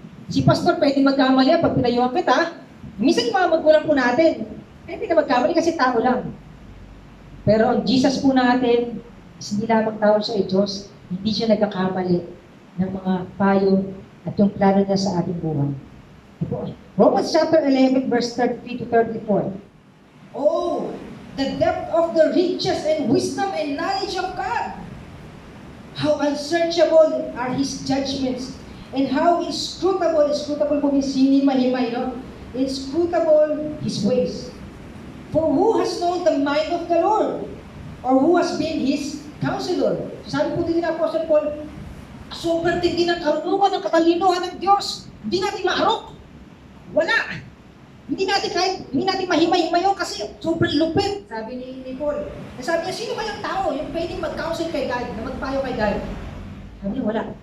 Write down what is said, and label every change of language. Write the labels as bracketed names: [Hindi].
[Filipino] Si pastor pwede magkamali pag pinayuhan kita. Minsan yung mga magulang po natin, hindi na magkamali kasi tao lang. Pero ang Jesus po natin, hindi lamang tao siya ay Diyos, hindi siya nagkakamali ng mga payo at yung plano niya sa ating buhay. [English] Romans chapter 11, verse 33 to 34. Oh, the depth of the riches and wisdom and knowledge of God! How unsearchable are His judgments, and how inscrutable [Filipino] po means hinimay-himay, no? [English] Inscrutable His ways. For who has known the mind of the Lord? Or who has been His counselor? [Filipino] Sabi po din ni Apostle Paul, sobrang tindi ng karunungan ng katalinuhan ng Diyos. Hindi natin maarok. Wala. Hindi natin mahimay-himay yun kasi sobrang lupit. Sabi ni Paul. Sabi niya, sino kayang tao yung pwedeng mag-counsel kay God, na magpayo kay God? Sabi niya, wala.